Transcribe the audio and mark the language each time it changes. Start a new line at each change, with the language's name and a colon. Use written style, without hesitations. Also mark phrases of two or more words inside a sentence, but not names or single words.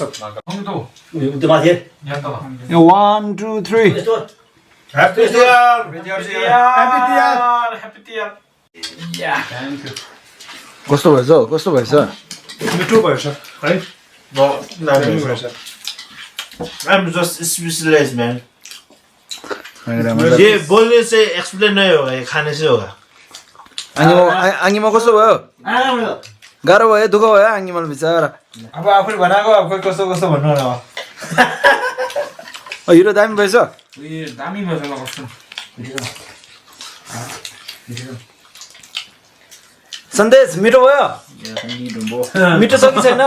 Nepali: त्यो माथि 1 2 3 ह्याप्पी तिहार कस्तो भएछ कस्तो भएछ मिठो भएछ है
English: I'm just speechless man
Hindi: ये बोलने से एक्सप्लेन नहीं होगा ये खाने से होगा
Nepali: आङ्गीमा कस्तो भयो गाह्रो भयो दुःख भयो आङ्गीमा बिचरा अब आफूले बनाएको अब खोइ कस्तो कस्तो भन्नु होला हिरो दामी भएछ दामी भएछ ल कस्तो सन्देश मिठो भयो मिठो छ कि छैन